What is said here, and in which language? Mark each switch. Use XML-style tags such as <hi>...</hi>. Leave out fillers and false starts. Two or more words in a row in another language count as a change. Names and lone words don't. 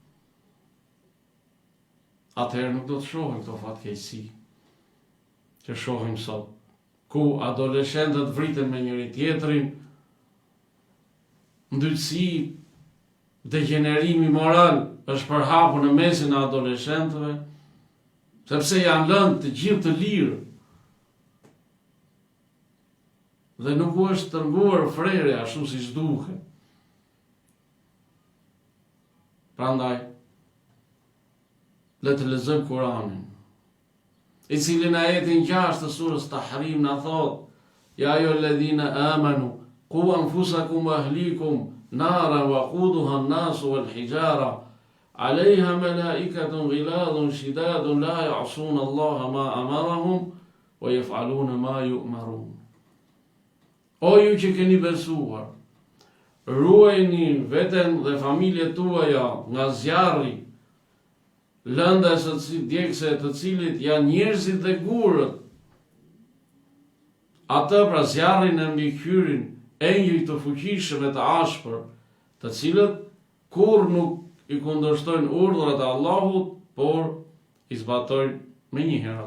<sq>atëherë nuk do të shohim këto fatkeqësi që shohim sot, ku adoleshentët vriten me njëri tjetrin, ndyrësi, degenerimi moral është përhapur në mesin e adoleshentëve, sepse janë lënë të gjithë të lirë, dhe nuk u është tërguar frere ashtu siç duhet. Prandaj, le të lexojmë Kuranin, i cili në ajetin 6 të surës Tahrim na thot:</sq> <ar>يا أيها الذين آمنوا قوا أنفسكم وأهليكم نارا وقودها الناس والحجارة عليها ملائكة غلاظ شداد لا يعصون الله ما أمرهم ويفعلون ما يؤمرون.</ar> <sq>O ju që keni besuar, ruajini veten dhe familjet tuaja nga zjarri, lënda djegëse të cilit janë njerëzit dhe gurët. Atë pra zjarrin e mbikëqyrin engjëj të fuqishëm e të ashpër, të cilët kur nuk i kundërshtojnë urdhrat e Allahut, por i zbatojnë me një herë.</sq>